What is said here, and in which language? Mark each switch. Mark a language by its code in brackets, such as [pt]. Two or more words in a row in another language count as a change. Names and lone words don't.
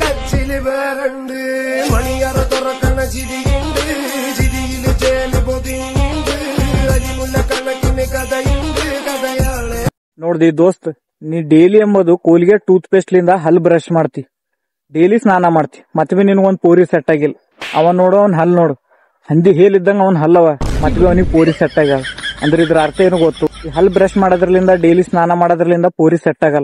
[ml] ചിലിവേറുണ്ട് മണിയറ തുറക്കണ ചിരിയുണ്ട് ചിരിയില് ചേല് പൊതിയുണ്ട് അരിമുല്ല കണക്കിന് കഥയുണ്ട് കഥയാണ്. [kn] ನೋಡ್ದಿ ದೋಸ್ತ್, ನೀ ಡೈಲಿ ಎಂಬುದು ಕೋಲ್ಗೇಟ್ ಟೂತ್ ಪೇಸ್ಟ್ ಲಿಂದ ಹಲ್ ಬ್ರಷ್ ಮಾಡ್ತಿ, ಡೈಲಿ ಸ್ನಾನ ಮಾಡ್ತಿ, ಮತ್ತೆ ಬಿ ನಿನ್ಗೊಂದ್ ಪೋರಿ ಸೆಟ್ ಆಗಿಲ್ಲ. ಅವ ನೋಡು ಅವ್ನ್ ಹಲ್ ನೋಡು, ಹಂದಿ ಹೇಳಿದ್ದಂಗ ಅವ್ನ್ ಹಲ್ಲವ, ಮತ್ತೆ ಬಿ ಅವನಿಗೆ ಪೋರಿ ಸೆಟ್ ಆಗ್ಯಾವ. ಅಂದ್ರೆ ಇದ್ರ ಅರ್ಥ ಏನು ಗೊತ್ತು? ಈ ಹಲ್ ಬ್ರಷ್ ಮಾಡೋದ್ರಲಿಂದ, ಡೈಲಿ ಸ್ನಾನ ಮಾಡೋದ್ರಲಿಂದ ಪೋರಿ ಸೆಟ್ ಆಗಲ್ಲ.